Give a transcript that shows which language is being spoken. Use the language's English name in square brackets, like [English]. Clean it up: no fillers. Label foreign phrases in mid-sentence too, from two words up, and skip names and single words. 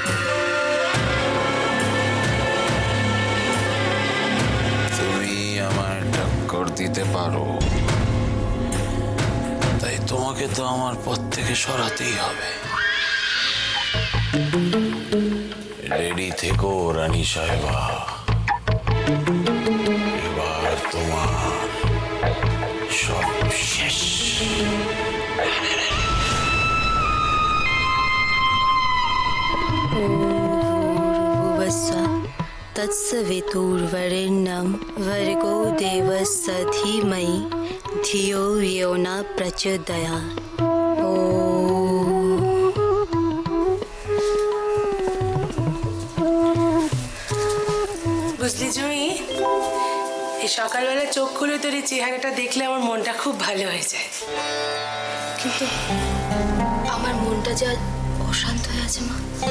[Bangla] তুমি আমার টক্কর দিতে পারো, তাই তোমাকে তো আমার পথ থেকে সরাতেই হবে। রেডি থেকো রানী সাহেবা, এবার তোমার সব শেষ। [Sanskrit] भूर्भुवस्सुः तत्सवितुर्वरेण्यं भर्गो देवस्य धीमहि धियो यो न प्रचोदयात्। [Bangla] বুঝলি জুঁই, এই সকালবেলা চোখ খুলে তোর এই চেহারাটা দেখলে আমার মনটা খুব ভালো হয়ে যায়। কিন্তু আমার মনটা যা অশান্ত হয়ে আছে মা।